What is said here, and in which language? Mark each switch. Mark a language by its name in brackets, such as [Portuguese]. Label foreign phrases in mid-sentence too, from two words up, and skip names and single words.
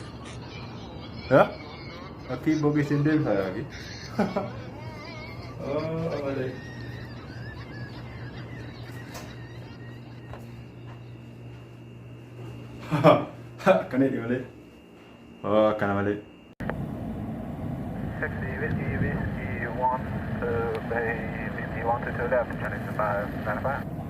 [Oromo] Akki boqee isheen deebisaa yaaki? Akkana jedhi malee. Akkana malee. [English] 60 whiskey, whiskey, 1 to bay, whiskey, 1 to left, turning to 595.